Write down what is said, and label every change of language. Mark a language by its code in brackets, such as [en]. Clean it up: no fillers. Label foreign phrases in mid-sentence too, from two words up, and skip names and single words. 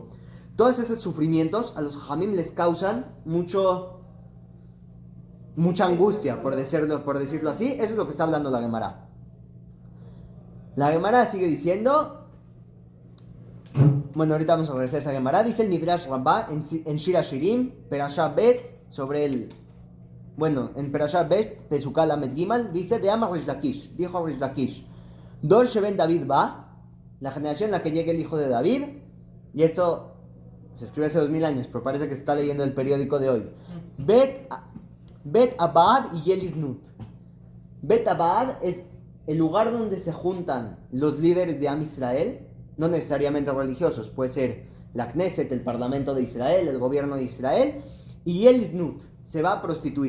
[es] Todos esos sufrimientos a los Jajamim les causan mucha angustia, por decirlo así. Eso es lo que está hablando la Gemara. La Gemara sigue diciendo... Bueno, ahorita vamos a regresar a esa Gemara. Dice el Midrash Rabbah en Shir Hashirim, [he] פרשה ב, [es] en [he] פרשה ב, פסוק ל״ג, [es] dice de [he] אמר ריש לקיש, [es] dijo Rish Lakish, [he] דור שבן דוד בא, [es] la generación en la que llegue el hijo de David, y esto se escribe hace 2000 años, pero parece que se está leyendo el periódico de hoy. [he] בית הוועד יהיה לזנות. בית הוועד [es] es el lugar donde se juntan los líderes de Am Israel, no necesariamente religiosos, puede ser la Knesset, el Parlamento de Israel, el gobierno de Israel, y Yeliznut se va a prostituir.